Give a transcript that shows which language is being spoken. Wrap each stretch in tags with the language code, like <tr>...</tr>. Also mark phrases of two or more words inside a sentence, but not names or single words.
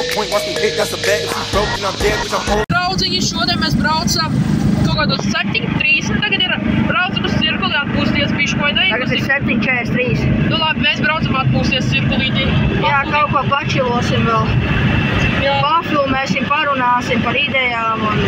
<en>watch me hit, that's a bet. If she broke, then I'm dead, bitch, I'm old.</en> <lv>Draudziņi, šodien mēs braucam kaut kādos 7:30, tagad ir braucam uz cirkuli, atpūsties bišķi, vai ne? Tagad ir 7:43. Nu labi, mēs braucam atpūsties cirkulītī. Jā, kaut ko pačilosim vēl. Jā. Pafilmēsim, parunāsim par idejām un...</lv>